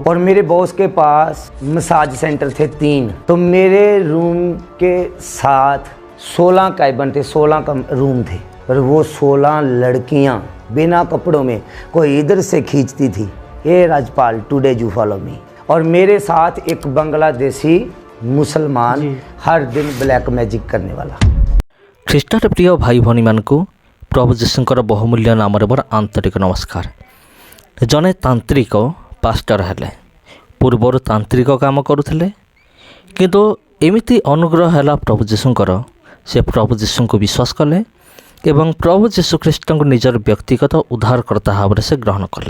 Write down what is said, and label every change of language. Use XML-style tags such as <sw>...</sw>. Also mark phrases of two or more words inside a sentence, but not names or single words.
<hi>और मेरे बॉस के पास</hi> <en>massage center</en> <hi>थे 3, तो मेरे रूम के साथ 16 कैबिन थे, 16 का रूम थे। और वो 16 लड़कियां बिना कपड़ों में कोई इधर से खींचती थी, ए राजपाल</hi> <en>today you follow me.</en> <hi>और मेरे साथ एक बांग्लादेशी मुसलमान हर दिन</hi> <en>black magic</en> <hi>करने वाला।</hi> <or>ଖ୍ରୀଷ୍ଟରେ ପ୍ରିୟ ଭାଇ ଭଉଣୀମାନଙ୍କୁ ପ୍ରଭୁ ଯୀଶୁଙ୍କର ବହୁମୂଲ୍ୟ ନାମରେ ମୋର ଆନ୍ତରିକ ନମସ୍କାର। ଜଣେ ତାନ୍ତ୍ରିକ ପାଷ୍ଟର ହେଲେ, ପୂର୍ବରୁ ତାନ୍ତ୍ରିକ କାମ କରୁଥିଲେ, କିନ୍ତୁ ଏମିତି ଅନୁଗ୍ରହ ହେଲା ପ୍ରଭୁ ଯୀଶୁଙ୍କର, ସେ ପ୍ରଭୁ ଯୀଶୁଙ୍କୁ ବିଶ୍ୱାସ କଲେ ଏବଂ ପ୍ରଭୁ ଯୀଶୁ ଖ୍ରୀଷ୍ଟଙ୍କୁ ନିଜର ବ୍ୟକ୍ତିଗତ ଉଦ୍ଧାରକର୍ତ୍ତା ଭାବରେ ସେ ଗ୍ରହଣ କଲେ।</or>